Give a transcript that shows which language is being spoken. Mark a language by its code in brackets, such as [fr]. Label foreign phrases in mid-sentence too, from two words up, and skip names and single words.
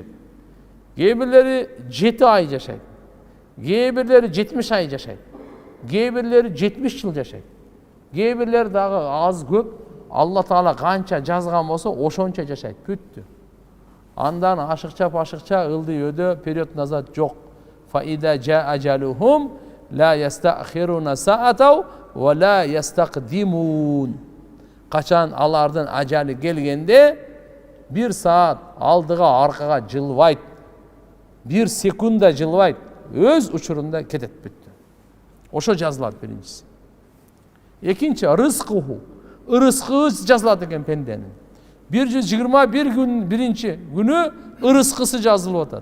[ky] Кээ бирлери 7 ай жашайт. Кээ бирлери 70 ай жашайт. Кээ бирлери 70 жыл жашайт. Кээ бирлери дагы аз көп Алла Таала канча жазган болсо ошончо жашайт. Бүттү. Андан ашыкча ылдый өдө [ru] период назад [ky] жок. [ar] فإذا جاء أجلهم لا يستأخرون ساعة ولا يستقدمون. [ky] Качан алардын ажалы келгенде 1 саат алдыга аркага жылбайт. 1 секунда жылбайт. Өз учурунда кетет, бүттү. Ошо жазылат биринчиси. Экинчи, рызкуху. Ырыскысы жазылат экен пенденин. 121 күн биринчи күнү ырыскысы жазылып атат.